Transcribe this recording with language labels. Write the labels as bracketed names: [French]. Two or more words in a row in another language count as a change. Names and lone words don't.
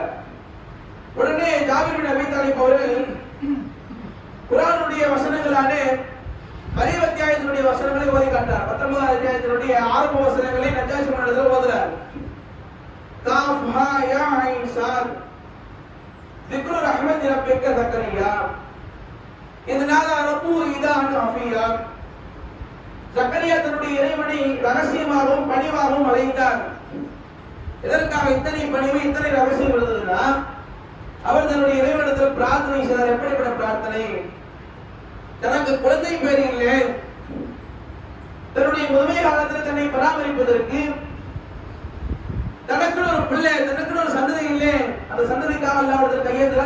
[Tamil] உடனே ஜாபீர் பின் அபீ தாலிப் அவர்கள் குர்ஆனுடைய வசனங்களான மரியம் அத்தியாயத்தினுடைய வசனங்களை ஓதி காட்டார். 19 அத்தியாயத்தினுடைய ஆரம்ப வசனங்களை நஜாஷி மன்னரிடத்தில் ஓதுறார். [Arabic] كاف ها يا عين صاد ذكر رحمت ربك زكريا إذ نادى ربه نداء خفيا. [Tamil] ஜக்கரியா தன்னுடைய இறைவனை ரகசியமாகவும் பணிவாகவும் அழைத்தார். இதற்காக இத்தனை பணிவு இத்தனை ரகசியம் இருந்ததுன்னா அவர் தன்னுடைய இறைவனிடத்தில் பிரார்த்தனை செய்தார். எப்படிப்பட்ட பிரார்த்தனை? தனக்கு குழந்தை பேர் இல்லை, தன்னுடைய முதுமை காலத்தில் தன்னை பராமரிப்பதற்கு தனக்கு ஒரு பிள்ளை, தனக்கு ஒரு சந்ததி இல்லை, அந்த சந்ததிக்காக அல்லாஹ்விடத்தில் கையேந்திரான்.